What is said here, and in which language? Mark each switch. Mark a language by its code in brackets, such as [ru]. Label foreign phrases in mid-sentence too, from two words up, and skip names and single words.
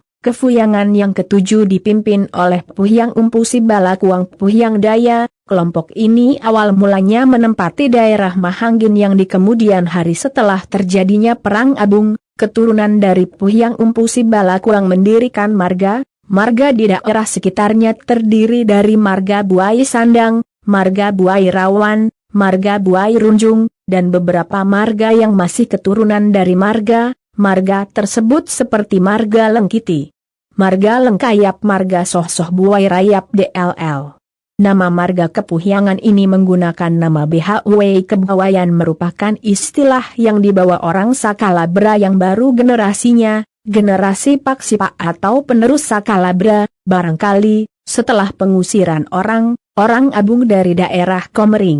[id] Kepuhyangan yang ketujuh dipimpin oleh Puhyang Umpusi Balakuang Puhyang Daya. Kelompok ini awal mulanya menempati daerah Mahanggin yang di kemudian hari setelah terjadinya Perang Abung, keturunan dari Puhyang Umpusi Balakuang mendirikan marga di daerah sekitarnya terdiri dari marga Buai Sandang, marga Buai Rawan, marga Buai Runjung, dan beberapa marga yang masih keturunan dari marga tersebut seperti marga Lengkiti, marga Lengkayap, marga Soh-Soh Buai Rayap DLL. Nama marga kepuhyangan ini menggunakan nama BHW Kebawayan merupakan istilah yang dibawa orang Sakalabra yang baru generasinya, generasi Paksipak atau penerus Sakalabra, barangkali, setelah pengusiran orang Abung dari daerah Komering.